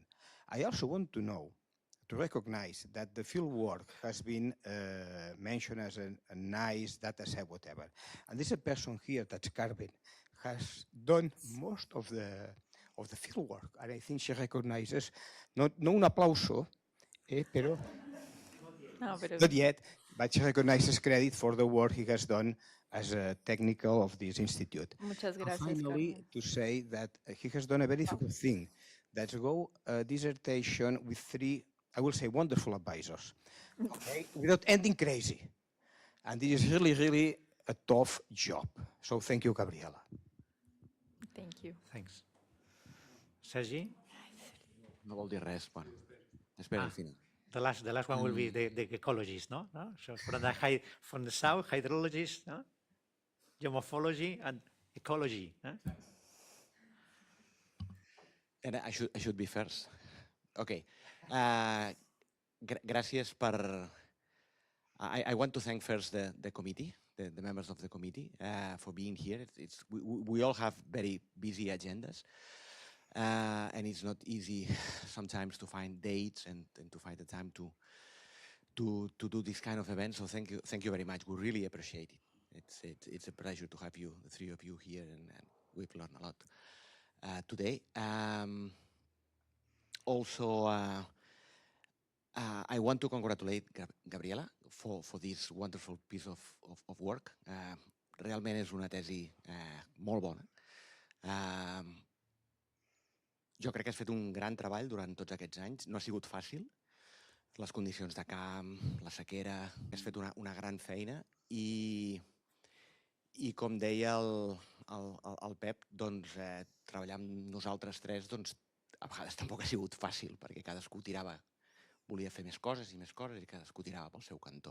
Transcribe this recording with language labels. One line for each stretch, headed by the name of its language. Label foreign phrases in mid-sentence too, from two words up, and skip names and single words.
English: I also want to know, to recognize that the field work has been mentioned as a nice data set, whatever. And this person here, that's Carmen, has done most of the field work, and I think she recognizes,
Spanish: no un aplauso, pero
English: not yet, but she recognizes credit for the work he has done as a technical of this institute.
Spanish: Muchas gracias,
English: And finally, Carmen. to say that he has done a very difficult thing. Let's go a dissertation with three, I will say, wonderful advisors, okay? Without ending crazy. And this is really, really a tough job. So thank you, Gabriela. Thank you. Thanks. Sergi?
Catalan: No vol dir res, bueno, espera al final.
English: The last one will be the ecologist, no? So from the south, hydrologist, no? Geomorphology and ecology. And I should be first. Okay.
Catalan: Gràcies per...
English: I want to thank first the committee, the members of the committee, for being here. We all have very busy agendas, and it's not easy sometimes to find dates and to find the time to do this kind of event. So thank you very much. We really appreciate it. It's a pleasure to have you, the three of you here, and we've learned a lot today. Also, I want to congratulate Gabriela for this wonderful piece of work.
Catalan: Realment és una tesi molt bona. Jo crec que has fet un gran treball durant tots aquests anys. No ha sigut fàcil. Les condicions de camp, la sequera, has fet una gran feina i com deia el Pep, doncs, treballar amb nosaltres tres doncs, a vegades tampoc ha sigut fàcil, perquè cadascú volia fer més coses i cadascú tirava pel seu cantó.